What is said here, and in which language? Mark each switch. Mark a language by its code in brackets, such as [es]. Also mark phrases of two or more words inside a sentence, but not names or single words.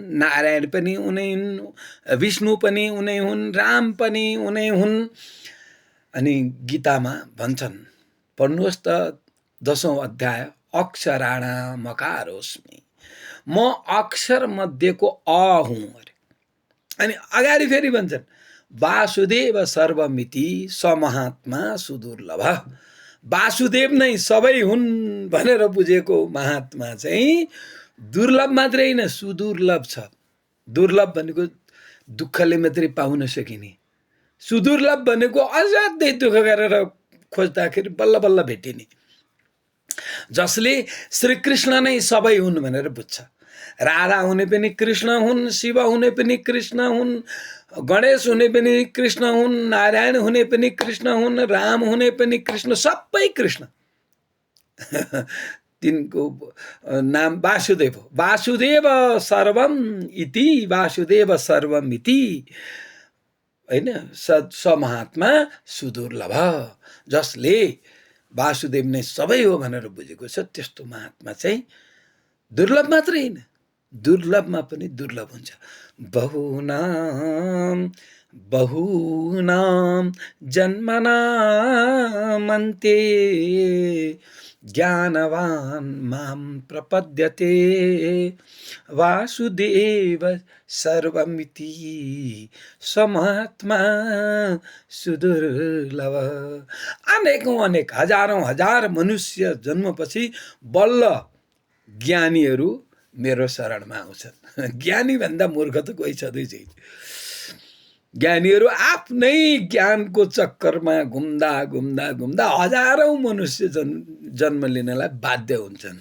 [ne] नारायण पनि उनै हुन्, विष्णु पनि उनै हुन्, राम पनि उनै हुन्। अनि गीतामा भन्छन्, पढ्नुहोस् त 10औं अध्याय, [sa] अक्षराणाम मकारोस्मि, [ne] म अक्षर मध्येको अ हुँ अरे। अनि अगाडि फेरि भन्छन्, [sa] वासुदेव सर्वमिति स महात्मा सुदुर्लभ। [ne] वासुदेव नै सबै हुन् भनेर बुझेको महात्मा चाहिँ दुर्लभ मात्रै होइन, सुदुर्लभ छ। दुर्लभ भनेको दुःखले मात्रै पाउन सकिने, सुदुर्लभ भनेको असाध्यै दुःख गरेर खोज्दाखेरि बल्ल बल्ल भेटिने। जसले श्रीकृष्ण नै सबै हुन् भनेर बुझ्छ। राधा हुने पनि कृष्ण हुन्, शिव हुने पनि कृष्ण हुन्, गणेश हुने पनि कृष्ण हुन्, नारायण हुने पनि कृष्ण हुन्, राम हुने पनि कृष्ण, सबै कृष्ण। तिनको नाम वासुदेव हो। [sa] वासुदेव सर्वम इति, वासुदेव सर्वम इति, हैन, स महात्मा सुदुर्लभ। [ne] जसले वासुदेव नै सबै हो भनेर बुझेको छ, त्यस्तो महात्मा चाहिँ दुर्लभ मात्रै होइन, दुर्लभमा पनि दुर्लभ हुन्छ। [sa] बहुनाम जन्मनामन्ते ज्ञानवान मां प्रपद्यते वासुदेव सर्वमिति स महात्मा सुदुर्लभ। [ne] अनेकौं अनेक हजारौं हजार मनुष्य जन्मपछि बल्ल ज्ञानीहरू मेरो शरणमा आउँछन्। ज्ञानी भन्दा मूर्ख त कोही छँदै छैन। ज्ञानीहरू आफ्नै ज्ञानको चक्करमा घुम्दा घुम्दा घुम्दा हजारौं मनुष्य जन्म लिनलाई बाध्य हुन्छन्।